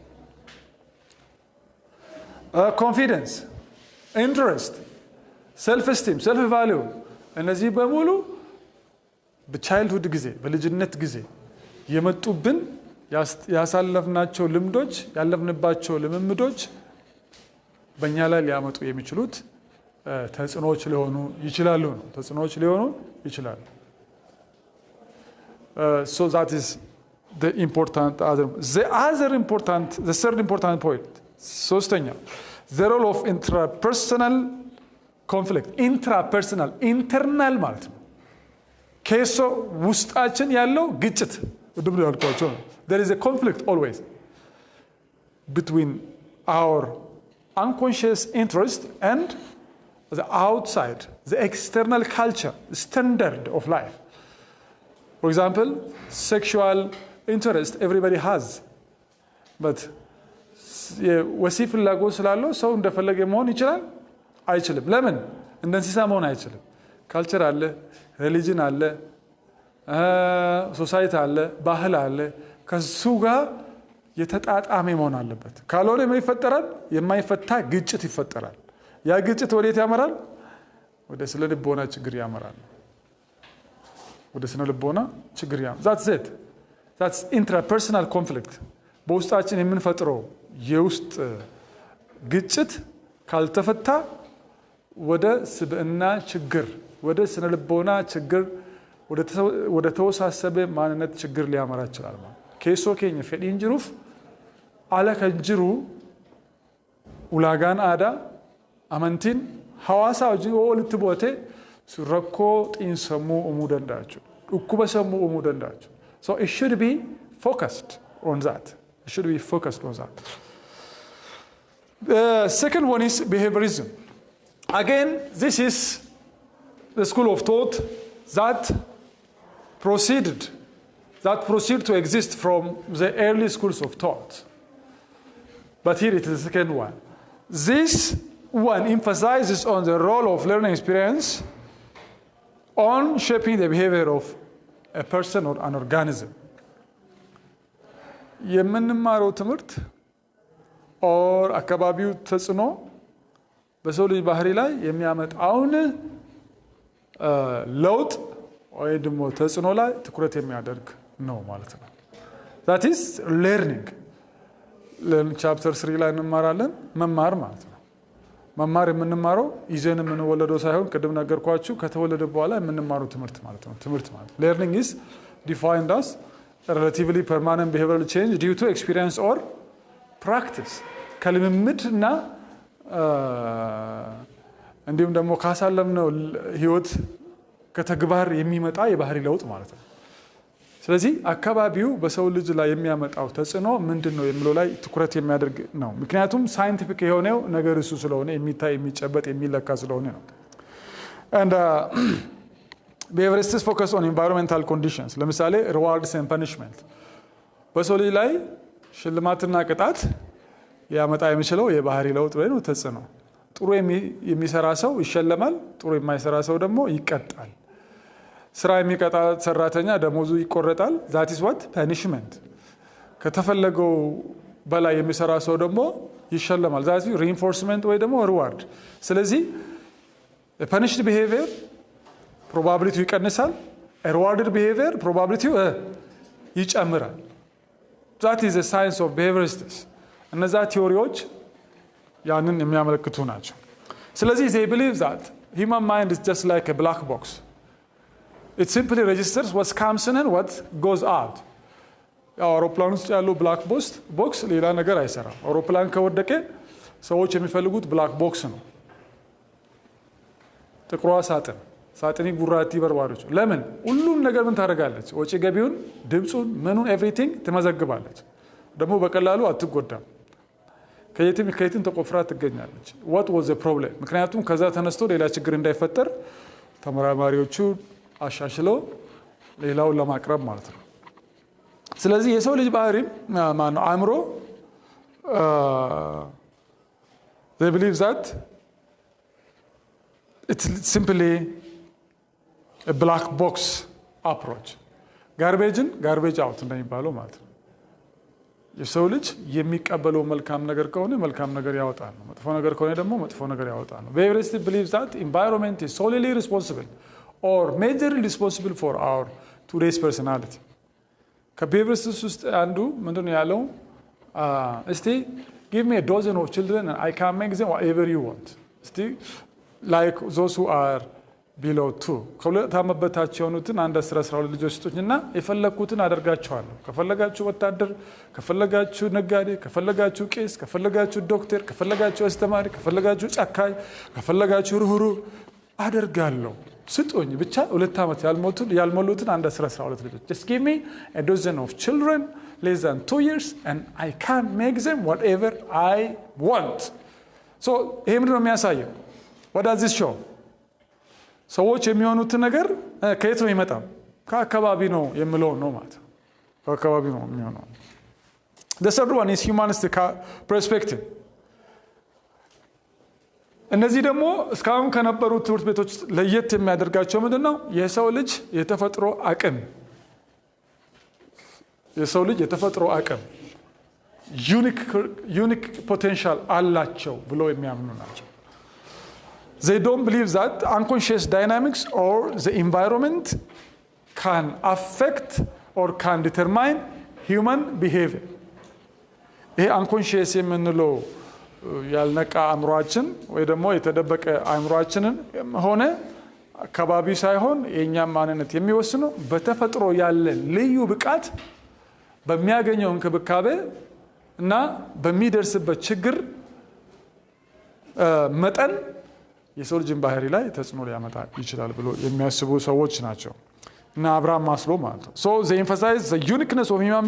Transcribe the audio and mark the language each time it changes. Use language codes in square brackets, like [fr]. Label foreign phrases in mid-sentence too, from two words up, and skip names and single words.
[en] confidence, interest, self esteem, self value [am] እነዚህ በሙሉ በቻይልድሁድ ጊዜ በልጅነት ጊዜ የመጡብን ያሳለፍናቸው ልምዶች ያለፍንባቸው ልምምዶች በእኛ ላይ ሊያመጡ የሚችሉት ተጽዕኖዎች ሊሆኑ ይችላሉ ነው ተጽዕኖዎች ሊሆኑ ይችላሉ [en] so that is the third important point ሶስተኛ the role of intrapersonal conflict internal [am] ማለት ነው ከሶ ውስጣችን ያለው ግጭት ድብር ያልኳቸው [en] there is a conflict always between our unconscious interest and the outside the external culture standard of life for example sexual interest everybody has but [am] ወሲብ ፍላጎት ስላለው ሰው እንደፈለገ መሆን ይችላል አይችልም ለምን እንደ እንስሳ መሆን አይችልም ካልቸር አለ ሪሊጅን አለ ሶሳይቲ አለ ባህል አለ ከሱ ጋር የተጣጣመ መሆን አለበት ካልሆነ ምን ይፈጠራል የማይፈታ ግጭት ይፈጠራል ያ ግጭት ወዴት ያመራል ወደ ስነ ልቦና ችግር ያመራል ወደ ስነ ልቦና ችግር ያመራል [en] that's intrapersonal conflict [am] በውስጣችን የምንፈጥረው የውስጥ ግጭት ካልተፈታ ወደ ስብዕና ችግር ወደ ስነ ልቦና ችግር ወደ ተወሳሰበ ማንነት ችግር ሊያመራ ይችላል ማለት ከሶ ከኝ ፈዲን ጅሩፍ አለ ከጅሩ ኡላጋን አዳ አመንቲን ሐዋሳ ወልት ቦቴ ሱረኮ ጢንሰሙ ኡሙደንዳቹ እኩበሰሙ ኡሙደንዳቹ [en] so it should be focused on that the second one is behaviorism again this is the school of thought that proceed to exist from the early schools of thought but here it is the second one this one emphasizes on the role of learning experience on shaping the behavior of a person or an organism [am] የምንማረው ትምህርት or አካባቢው ተጽዕኖ በሰው ልጅ ባህሪ ላይ የሚያመጣውን ለውጥ ወይ ደግሞ ተጽዕኖ ላይ ትኩረት የሚያደርግ ነው ማለት ነው [en] that is learning chapter 3 [am] ላይ እንማራለን መማር ማለት ነው መማር የምንማረው ይዘን የምንወለደው ሳይሆን ቅድም ነገርኳችሁ ከተወለደ በኋላ የምንማረው ትምህርት ማለት ነው ትምህርት ማለት [en] learning is defined as a relatively permanent behavioral change due to experience or practice [am] ከልምምድና እንዲሁም ደግሞ ካሳለምነው ህይወት ከተግባር የሚመጣ የባህሪ ለውጥ ማለት ነው ስለዚህ አካባቢው በሰው ልጅ ላይ የሚያመጣው ተጽዕኖ ምንድነው የሚለው ላይ ትኩረት የሚያደርግ ነው ምክንያቱም ሳይንቲፊክ የሆነው ነገር እሱ ስለሆነ የሚታይ የሚጨበጥ የሚለካ ስለሆነ ነው [en] and behaviorists focus on environmental conditions [am] ለምሳሌ [en] rewards and punishment [am] በሰው ልጅ ላይ ሽልማትና ቅጣት ሊያመጣ የሚችለው የባህሪ ለውጥ ወይ ነው ተጽዕኖ ጥሩ የሚሰራ ሰው ይሸለማል ጥሩ የማይሰራ ሰው ደግሞ ይቀጣል ስራ የሚቀጣ ሰራተኛ ደሞዙ ይቆረጣል [en] that is what punishment [am] ከተፈለገው በላይ የሚሰራ ሰው ደግሞ ይሸለማል [en] that is reinforcement [am] ወይ ደግሞ [en] reward ስለዚህ a punished behavior probability ይቀንሳል a rewarded behavior probability ይጨምራል that is the science of behaviorists [am] እነዛ ቲዮሪዎች ያንን የሚያመለክቱ ናቸው ስለዚህ [en] they believe that human mind is just like a black box it simply registers what comes in and what goes out [am] አውሮፕላን ውስጥ ያለው [en] black box [am] ሌላ ነገር አይሰራም አውሮፕላን ከወደቀ ሰዎች የሚፈልጉት [en] black box [am] ነው ጥቁሯ ሳጥኒ ጉራቲ በርባሮች ለምን ሁሉም ነገር ምን ታደርጋለች ወጪ ገቢውን ድምጹን ምኑን ኤቭሪቲንግ ትመዘግባለች ደግሞ በቀላሉ አትጎዳም ከየትም ተቆፍራ ትገኛለች [en] what was the problem [am] ምክንያቱም ከዛ ተነስቶ ሌላ ችግር እንዳይፈጠር ተመራማሪዎቹ አሻሽለው ሌላውን ለማቅረብ ማለት ነው ስለዚህ የሰው ልጅ ባህሪ ማን ነው አእምሮ [en] they believe that it's simply a black box approach garbage out [am] እንደሚባለው ማለት ነው የሰው ልጅ የሚቀበለው መልካም ነገር ከሆነ መልካም ነገር ያወጣል ነው መጥፎ ነገር ከሆነ ደግሞ መጥፎ ነገር ያወጣል ነው [en] behaviorists believe that environment is solely responsible or majorly responsible for our today's personality [am] ከbehaviorists ውስጥ አንዱ ምንድነው ያለው [en] እስቲ give me a dozen of children and I can make them whatever you want እስቲ like those who are below 2 [am] ከሁለት ዓመት በታች የሆኑትን አንድ 12 ልጆች ስጡኝና የፈለኩትን አደርጋቸዋለሁ ከፈለጋችሁ ወታደር ከፈለጋችሁ ነጋዴ ከፈለጋችሁ ቄስ ከፈለጋችሁ ዶክተር ከፈለጋችሁ አስተማሪ ከፈለጋችሁ ጫካይ ከፈለጋችሁ ርህሩህ አደርጋለሁ ስጡኝ ብቻ ሁለት ዓመት ያልሞሉትን አንድ 12 ልጆች [en] just give me a dozen of children less than 2 years and I can make them whatever I want [am] so ይሄ ምንድን ነው የሚያሳየው [en] what does this show [am] ሰዎች የሚሆኑት ነገር ከየት ነው የሚመጣው ከአካባቢ ነው የሚለው ነው ማለት ከአካባቢ ነው የሚሆነው [en] the third one is humanistic perspective [am] እነዚህ ደግሞ እስካሁን ከነበሩ ትምህርት ቤቶች ለየት የሚያደርጋቸው ምንድነው የሰው ልጅ የተፈጥሮ አቅም [en] unique potential [am] አላቸው ብሎ የሚያምኑ ናቸው [en] They don't believe that unconscious dynamics or the environment can affect or can determine human behavior. [am] ይሄ unconscious የምንለው ያልነቃ አእምሮአችን ወይ ደግሞ የተደበቀ አእምሮአችንን ሆነ አካባቢ ሳይሆን የኛም ማንነት የሚወስነው በተፈጥሮ ያለ ልዩ ብቃት በሚያገኘው እንክብካቤ እና በሚደርስበት ችግር መጠን የሰው ልጅን ባህሪ ላይ ተጽዕኖ ሊያመጣ ይችላል ብሎ የሚያስቡ ሰዎች ናቸው እና አብርሃም ማስሎ ማለት ነው [en] so they emphasize the uniqueness of human